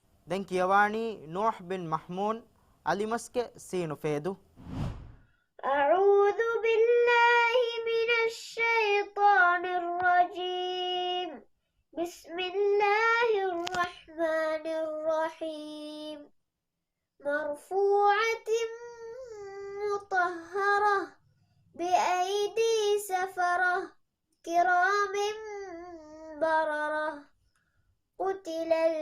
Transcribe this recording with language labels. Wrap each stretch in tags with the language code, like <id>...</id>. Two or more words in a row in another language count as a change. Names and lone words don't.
<si>දැන් කියවානි නූහ් බින් මහ්මූන් අලිමස්ගේ සීනු ෆේදු</si> <ar>أعوذ بالله من الشيطان الرجيم بسم الله الرحمن الرحيم مرفوعة مطهرة بأيدي سفرة كرام بررة قتل</ar>